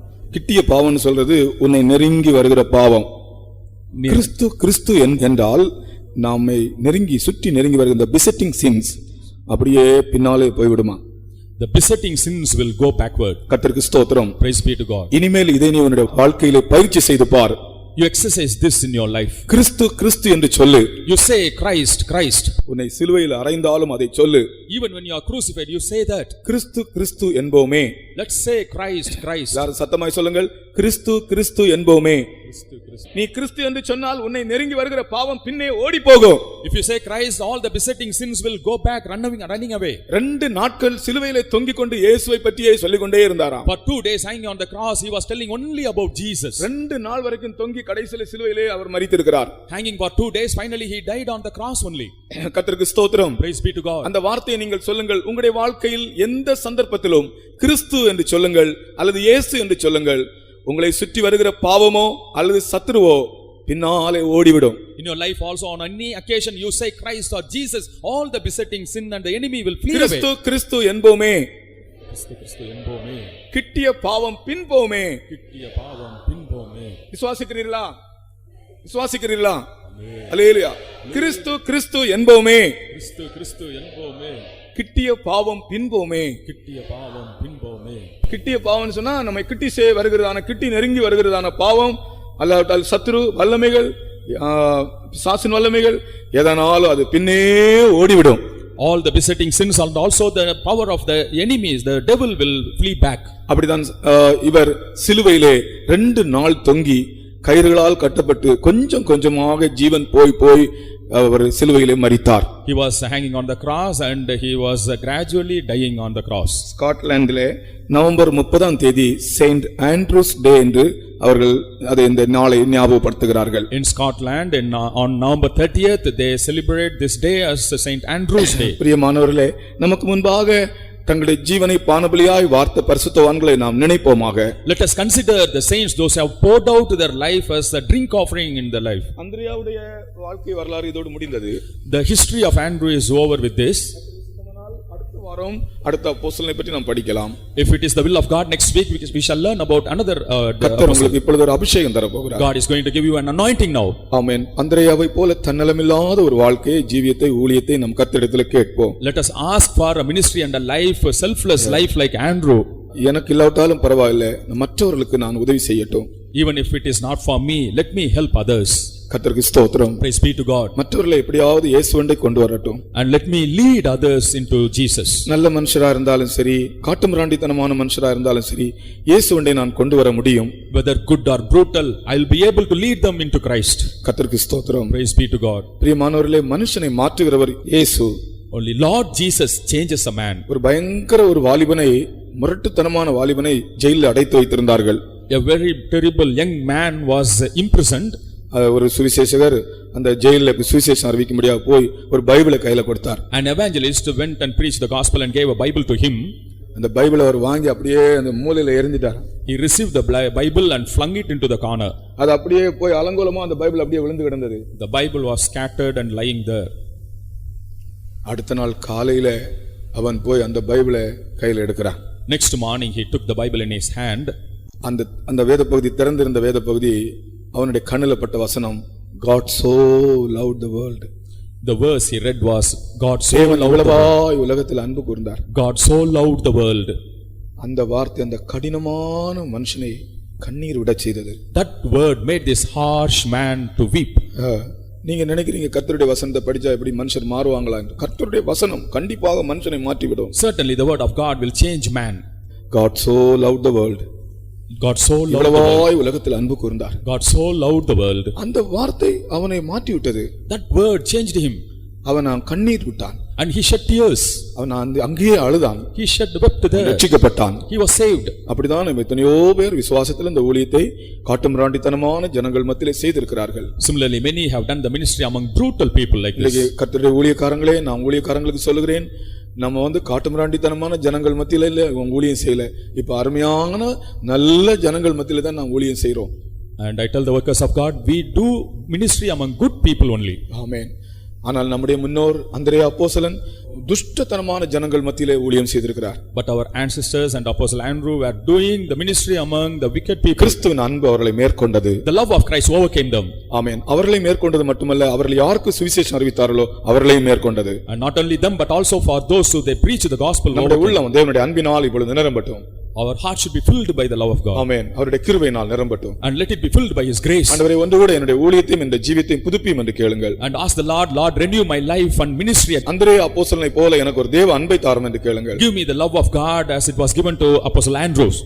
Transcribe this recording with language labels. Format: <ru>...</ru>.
<ta>கிட்டிய பாவம்னு சொல்றது உன்னை நெருங்கி வருகிற பாவம். கிறிஸ்து கிறிஸ்து என்றால் நாமை நெருங்கி சுற்றி நெருங்கி வருகிற besetting sins அப்படியே பின்னாலே போய்விடுமா.</ta> <en>The besetting sins will go backward.</en> <ta>கர்த்தருக்கு ஸ்தோத்திரம்.</ta> <en>Praise be to God.</en> <ta>இனிமேல் இதை நீ உன்னுடைய வாழ்க்கையிலே பயிற்சி செய்து பார்.</ta> <en>You exercise this in your life.</en> <ta>கிறிஸ்து கிறிஸ்து என்று சொல்லு.</ta> <en>You say Christ Christ.</en> <ta>உன்னை சிலுவையில் அறைந்தாலும் அதை சொல்லு.</ta> <en>Even when you are crucified you say that.</en> <ta>Kristu Kristu என்போமே.</ta> <en>Let's say Christ Christ.</en> <ta>எல்லாரும் சத்தமாய் சொல்லுங்கள். கிறிஸ்து கிறிஸ்து என்போமே. கிறிஸ்து கிறிஸ்து. நீ கிறிஸ்து என்று சொன்னால் உன்னை நெருங்கி வருகிற பாவம் பின்னே ஓடி போகும்.</ta> <en>If you say Christ, all the besetting sins will go back running away.</en> <ta>2 நாட்கள் சிலுவையிலே தொங்கிக் கொண்டு இயேசுவை பற்றியே சொல்லிக் கொண்டே இருந்தாராம்.</ta> <en>For 2 days hanging on the cross he was telling only about Jesus.</en> <ta>2 நாள் வரைக்கும் தொங்கி கடைசியிலே சிலுவையிலே அவர் மரித்திருக்கிறார்.</ta> <en>Hanging for 2 days, finally he died on the cross only.</en> <ta>கர்த்தருக்கு ஸ்தோத்திரம்.</ta> <en>Praise be to God.</en> <ta>அந்த வார்த்தையை நீங்கள் சொல்லுங்கள். உங்களுடைய வாழ்க்கையில் எந்த சந்தர்ப்பத்திலும் கிறிஸ்து என்று சொல்லுங்கள் அல்லது இயேசு என்று சொல்லுங்கள். உங்களை சுற்றி வருகிற பாவமோ அல்லது சத்துருவோ பின்னாலே ஓடிவிடும்.</ta> <en>In your life also, on any occasion you say Christ or Jesus, all the besetting sin and the enemy will flee away.</en> <ta>கிறிஸ்து கிறிஸ்து என்போமே, கிறிஸ்து என்போமே, கிட்டிய பாவம் பின்போமே. கிட்டிய பாவம் பின்போமே. விசுவாசிக்கிறீர்களா? விசுவாசிக்கிறீர்களா? அல்லேலூயா. கிறிஸ்து கிறிஸ்து என்போமே, கிறிஸ்து கிறிஸ்து என்போமே, கிட்டிய பாவம் பின்போமே. கிட்டிய பாவம் பின்போமே. கிட்டிய பாவம் சொன்னா நம்ம கிட்டி வருகிறதான, கிட்டி நெருங்கி வருகிறதான பாவம், அல்லாவிட்டால் சத்துரு வல்லமைகள், பிசாசின் வல்லமைகள், எதனாலும் அது பின்னே ஓடிவிடும்.</ta> <en>All the besetting sins and also the power of the enemies, the devil will flee back.</en> <ta>அப்படிதான் இவர் சிலுவையிலே 2 நாள் தொங்கி கயிறுகளால் கட்டப்பட்டு கொஞ்சம் கொஞ்சமாக ஜீவன் போய் போய் அவர் சிலுவையிலே மரித்தார்.</ta> <en>He was hanging on the cross and he was gradually dying on the cross.</en> <ta>ஸ்காட்லாந்திலே November 30ஆம் தேதி செயின்ட் ஆண்ட்ரூஸ் டே என்று அவர்கள் அதை இந்த நாளை ஞாபகப்படுத்துகிறார்கள்.</ta> <en>In Scotland on November 30th they celebrate this day as Saint Andrew's Day.</en> <ta>பிரியமானவர்களே, நமக்கு முன்பாக தங்களுடைய ஜீவனை பானபலியாய் வார்த்த பரிசுத்தவான்களை நாம் நினைப்போமாக.</ta> <en>Let us consider the saints, those who have poured out their life as a drink offering in their life.</en> <ta>அந்திரேயாவுடைய வாழ்க்கை வரலாறு இதோடு முடிந்தது.</ta> <en>The history of Andrew is over with this.</en> <ta>அடுத்த வாரம் அடுத்த அப்போஸ்தலனை பற்றி நாம் படிக்கலாம்.</ta> <en>If it is the will of God, next week we shall learn about another</en> <ta>கர்த்தர் உங்களுக்கு இப்பொழுது ஒரு அபிஷேகம் தர போகிறார்.</ta> <en>God is going to give you an anointing now.</en> <ta>ஆமென். அந்திரேயாவை போல தன்னலமில்லாத ஒரு வாழ்க்கையை, ஜீவியத்தை, ஊழியத்தை நம் கர்த்தரிடத்தில் கேட்போம்.</ta> <en>Let us ask for a ministry and a life, a selfless life like Andrew.</en> <ta>எனக்கு இல்லாவிட்டாலும் பரவாயில்லை, மற்றவர்களுக்கு நான் உதவி செய்யட்டும்.</ta> <en>Even if it is not for me, let me help others.</en> <ta>கர்த்தருக்கு ஸ்தோத்திரம்.</ta> <en>Praise be to God.</en> <ta>மற்றவர்களை எப்படியாவது இயேசுவண்டை கொண்டு வரட்டும்.</ta> <en>And let me lead others into Jesus.</en> <ta>நல்ல மனுஷரா இருந்தாலும் சரி, காட்டுமிராண்டித்தனமான மனுஷரா இருந்தாலும் சரி, இயேசுவண்டை நான் கொண்டு வர முடியும்.</ta> <en>Whether good or brutal, I will be able to lead them into Christ.</en> <ta>கர்த்தருக்கு ஸ்தோத்திரம்.</ta> <en>Praise be to God.</en> <ta>பிரியமானவர்களே, மனுஷனை மாற்றுகிறவர் இயேசு.</ta> <en>Only Lord Jesus changes a man.</en> <ta>ஒரு பயங்கர ஒரு வாலிபனை, முரட்டுத்தனமான வாலிபனை ஜெயிலில் அடைத்து வைத்திருந்தார்கள்.</ta> <en>A very terrible young man was imprisoned.</en> <ta>ஒரு சுவிசேஷகர் அந்த ஜெயிலில் சுவிசேஷம் அறிவிக்க முடியாது போய் ஒரு பைபிளை கையில கொடுத்தார்.</ta> <en>An evangelist went and preached the gospel and gave a Bible to him.</en> <ta>அந்த பைபிளை அவர் வாங்கி அப்படியே அந்த மூலையில எறிஞ்சிட்டார்.</ta> <en>He received the Bible and flung it into the corner.</en> <ta>அது அப்படியே போய் அலங்கோலமா அந்த பைபிள் அப்படியே விழுந்து கிடந்தது.</ta> <en>The Bible was scattered and lying there.</en> <ta>அடுத்த நாள் காலையில அவன் போய் அந்த பைபிளை கையில எடுக்கிறான்.</ta> <en>Next morning he took the Bible in his hand.</en> <ta>அந்த வேத பகுதி, திறந்திருந்த வேத பகுதி, அவனுடைய கண்ணில் பட்ட வசனம்,</ta> <en>God so loved the world. The verse he read was, God so</en> <ta>தேவன்</ta> <en>loved the world.</en> <ta>உலகத்தில் அன்பு கூர்ந்தார்.</ta> <en>God so loved the world.</en> <ta>அந்த வார்த்தை அந்த கடினமான மனுஷனை கண்ணீர் விட செய்தது.</ta> <en>That word made this harsh man to weep.</en> <ta>நீங்க நினைக்கிறீங்க கர்த்தருடைய வசனத்தை படிச்சா எப்படி மனுஷர் மாறுவாங்களா என்று? கர்த்தருடைய வசனம் கண்டிப்பாக மனுஷனை மாற்றிவிடும்.</ta> <en>Certainly the word of God will change man. God so loved the world. God so loved the world.</en> <ta>உலகத்தில் அன்பு கூர்ந்தார்.</ta> <en>God so loved the world.</en> <ta>அந்த வார்த்தை அவனை மாற்றி விட்டது.</ta> <en>That word changed him.</en> <ta>அவன் கண்ணீர் விட்டான்.</ta> <en>And he shed tears.</en> <ta>அவன் அங்கேயே அழுதான்.</ta> <en>He shed wept there.</en> <ta>ரட்சிக்கப்பட்டான்.</ta> <en>He was saved.</en> <ta>அப்படிதான் எத்தனையோ பேர் விசுவாசத்தில் இந்த ஊழியத்தை காட்டுமிராண்டித்தனமான ஜனங்கள் மத்தியிலே செய்திருக்கிறார்கள்.</ta> <en>Similarly, many have done the ministry among brutal people like this.</en> <ta>கர்த்தருடைய ஊழியக்காரங்களே, நான் ஊழியக்காரங்களுக்கு சொல்லுகிறேன், நம்ம காட்டுமிராண்டித்தனமான ஜனங்கள் மத்தியில இல்ல ஊழியம் செய்யல. இப்ப அருமையான நல்ல ஜனங்கள் மத்தியில தான் நாம் ஊழியம் செய்றோம்.</ta> <en>And I tell the workers of God, we do ministry among good people only.</en> <ta>ஆமென். ஆனால் நம்முடைய முன்னோர் அந்திரேயா அப்போஸ்தலன் துஷ்டத்தனமான ஜனங்கள் மத்தியிலே ஊழியம் செய்திருக்கிறார்.</ta> <en>But our ancestors and Apostle Andrew were doing the ministry among the wicked people.</en> <ta>கிறிஸ்துவின் அன்பு அவர்களை மேற்கொண்டது.</ta> <en>The love of Christ overcame them.</en> <ta>ஆமென். அவர்களை மேற்கொண்டது மட்டுமல்ல, அவர்கள் யாருக்கு சுவிசேஷம் அறிவித்தார்களோ அவர்களையும் மேற்கொண்டது.</ta> <en>And not only them but also for those who they preach the gospel.</en> <ta>நம்முடைய உள்ளம் தேவனுடைய அன்பினால் இப்பொழுது நிரம்பட்டும்.</ta> <en>Our heart should be filled by the love of God.</en> <ta>ஆமென். அவருடைய கிருபையினால் நிரம்பட்டும்.</ta> <en>And let it be filled by his grace.</en> <ta>ஆண்டவரே, ஒன்று கூட என்னுடைய ஊழியத்தையும் இந்த ஜீவியத்தையும் புதுப்பியும் என்று கேளுங்கள்.</ta> <en>And ask the Lord, Lord, renew my life and ministry.</en> <ta>அந்திரேயா அப்போஸ்தலனை போல எனக்கு ஒரு தேவ அன்பை தாரும் என்று கேளுங்கள்.</ta> <en>Give me the love of God as it was given to Apostle Andrew.</en>